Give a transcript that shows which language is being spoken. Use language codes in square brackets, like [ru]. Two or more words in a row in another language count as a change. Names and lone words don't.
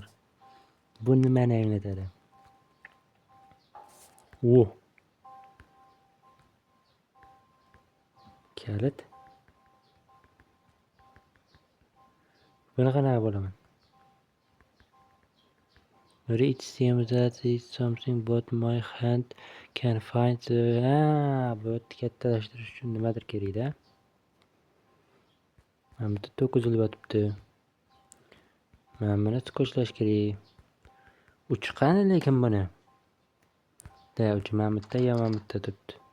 [uz] Bu nimani anglatadi? Kalit. Buni qanaqa bo'laman? [en] It seems that it's something but my hand can find. [uz] Bu kattalashtirish uchun nimadir kerak-da. Mana bu to'q uzilib yotibdi. Mana buni skotchlash kerak. Uchi qani lekin buni? Uchi mana bu yerda, mana bu yerda turibdi.